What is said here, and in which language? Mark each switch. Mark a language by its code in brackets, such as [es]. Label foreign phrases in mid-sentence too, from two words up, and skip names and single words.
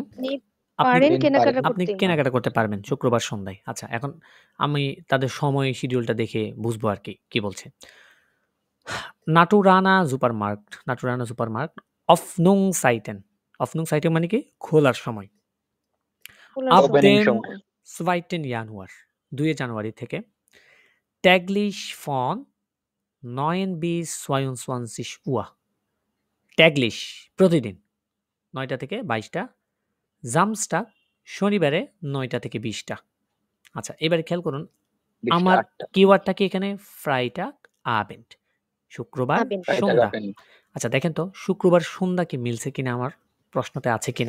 [bn] আপনি পারেন কেনাকাটা আপনি করতে। কেনাকাটা করতে পারবেন শুক্রবার সন্ধ্যায়। আচ্ছা, এখন আমি তাদের সময় শিডিউলটা দেখে বুঝবো আরকি কি বলছে। Naturana [de] Supermarkt Öffnungszeiten [bn] মানে কি? খোলার সময়। [de] Ab dem 2. [bn] Januar 2 জানুয়ারি থেকে [de] täglich von 9 bis 22 Uhr täglich [bn] প্রতিদিন 9টা থেকে 22টা, Samstag শনিবারে 9টা থেকে 20টা। আচ্ছা, এবারে খেয়াল করুন, আমার কিওয়ার্ডটা কি এখানে? [de] Freitag Abend, [bn] শুক্রবার সন্ধ্যা। আচ্ছা, দেখেন তো শুক্রবার সন্ধ্যা কি মিলছে কিনা আমার প্রশ্নতে আছে কিনা?